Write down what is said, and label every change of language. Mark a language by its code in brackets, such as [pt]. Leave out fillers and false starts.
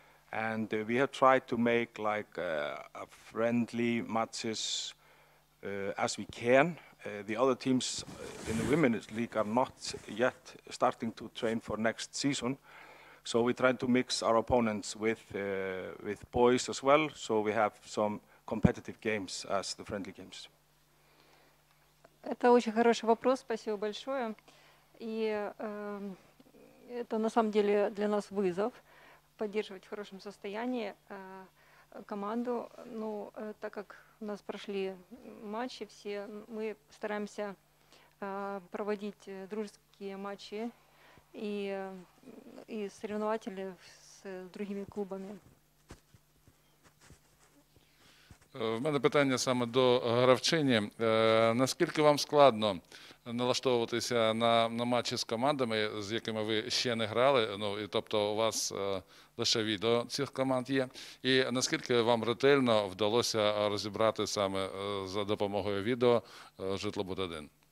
[en] And we have tried to make like a friendly matches as we can. The other teams in the Women's League are not yet starting to train for next season. So we try to mix our opponents with boys as well, so we have some competitive games as the friendly games. [ru] Это очень хороший вопрос, спасибо большое. И это на самом деле для нас вызов поддерживать в хорошем состоянии команду. Ну, так как у нас прошли матчи все, мы стараемся проводить дружеские матчи и соревнователи с другими клубами. [uk] В мене питання саме до гравчині. Наскільки вам складно налаштовуватися на матчі з командами, з якими ви ще не грали, ну, і тобто у вас лише відео цих команд є, і наскільки вам ретельно вдалося розібрати саме за допомогою відео Житлобуд-1?